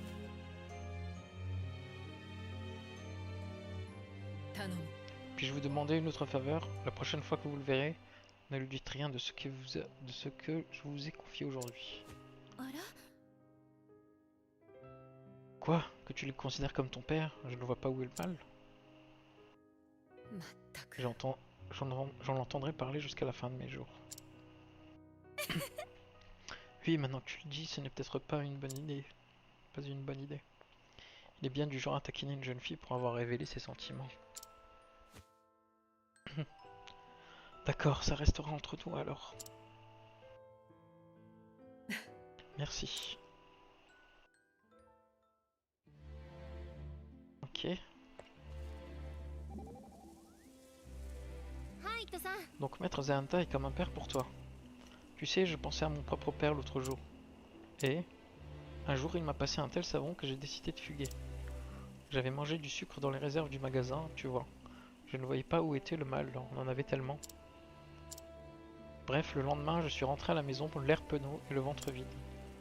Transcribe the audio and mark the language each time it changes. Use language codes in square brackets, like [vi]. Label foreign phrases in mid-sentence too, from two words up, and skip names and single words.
[ja] 頼む [fr] Puis-je vous demander une autre faveur? La prochaine fois que vous le verrez, ne lui dites rien de ce que je vous ai confié aujourd'hui. [ja] あら [fr] Quoi? Que tu le considères comme ton père? Je ne vois pas où est le mal. [ja] まったく [fr] J'en entendrai parler jusqu'à la fin de mes jours. Oui, maintenant que tu le dis, ce n'est peut-être pas une bonne idée. Pas une bonne idée. Il est bien du genre à taquiner une jeune fille pour avoir révélé ses sentiments. D'accord, ça restera entre nous alors. Merci. Ok. [ja] はいとさん [fr] Donc Maître Zahanta est comme un père pour toi. Tu sais, je pensais à mon propre père l'autre jour. Et un jour, il m'a passé un tel savon que j'ai décidé de fuguer. J'avais mangé du sucre dans les réserves du magasin, tu vois. Je ne voyais pas où était le mal, on en avait tellement. Bref, le lendemain, je suis rentré à la maison pour l'air penaud et le ventre vide.